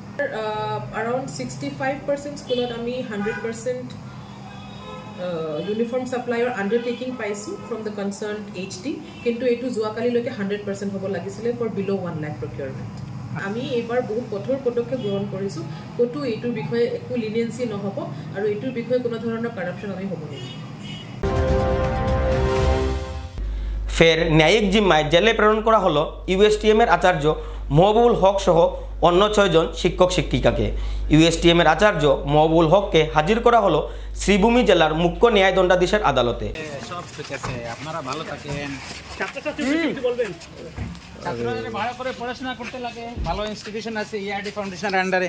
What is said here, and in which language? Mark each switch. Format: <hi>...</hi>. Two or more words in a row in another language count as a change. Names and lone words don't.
<en>around 65%</en> <as>স্কুলত আমি 100% ইউনিফৰ্ম ছাপ্লাইৰ আণ্ডাৰটেকিং পাইছোঁ</as> <en>from the concern</en> <as>HD, কিন্তু এইটো যোৱাকালিলৈকে 100% হ'ব লাগিছিলে ফৰ বিল' 1 লাখ প্ৰকিউৰমেণ্ট। আমি এইবাৰ বহুত কঠোৰ পদক্ষেপ গ্ৰহণ কৰিছোঁ। ক'তো এইটোৰ বিষয়ে একো লিনিয়েঞ্চি নহ'ব আৰু এইটোৰ বিষয়ে কোনো ধৰণৰ কাৰাপশ্যন আমি হ'ব নিদিওঁ।</as> <bn>ফের ন্যায়িক জিম্মায় জেলে প্রেরণ করা হলো ইউএসটিএমের আচার্য মহবুবুল হক সহ অন্য 6 জন শিক্ষক শিক্ষিকাকে। ইউএসটিএমের আচার্য মহবুবুল হককে হাজির করা হলো শ্রীভূমি জেলার মুখ্য ন্যায় দণ্ডাধীশের আদালতে। সব ঠিক আছে, আপনারা ভালো থাকেন। ছাত্রদের ভালো করে পড়াশোনা করতে লাগে, ভালো ইনস্টিটিউশন আছে ERD ফাউন্ডেশনের আন্ডারে।</bn>